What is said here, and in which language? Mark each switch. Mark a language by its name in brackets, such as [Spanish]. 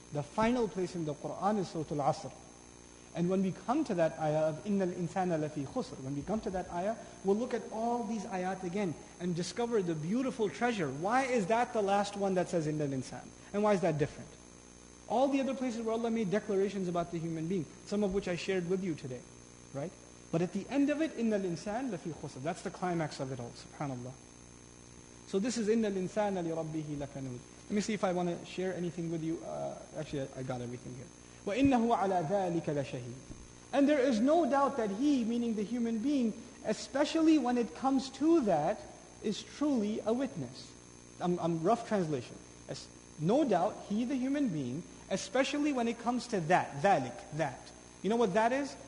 [English] The final place in the Quran is Suratul Asr. And when we come to that ayah of [Arabic] إِنَّ الْإِنسَانَ لَفِي خُسْرٍ, [English] when we come to that ayah, we'll look at all these ayat again and discover the beautiful treasure. Why is that the last one that says [Arabic] إِنَّ الْإِنسَانِ? [English] And why is that different? All the other places where Allah made declarations about the human being, some of which I shared with you today. Right? But at the end of it, [Arabic] إِنَّ الْإِنسَانَ لَفِي خُسْرٍ. [English] That's the climax of it all, subhanAllah. So this is [Arabic] إِنَّ الْإِنسَانَ لِرَبِّهِ لَكَنُودٌ. [English] Let me see if I want to share anything with you. Actually, I got everything here. [Arabic] وَإِنَّهُ عَلَى ذَلِكَ لَشَهِيدٌ. [English] And there is no doubt that he, meaning the human being, especially when it comes to that, is truly a witness. I'm rough translation. No doubt, he, the human being, especially when it comes to that, dhalik, that. You know what that is?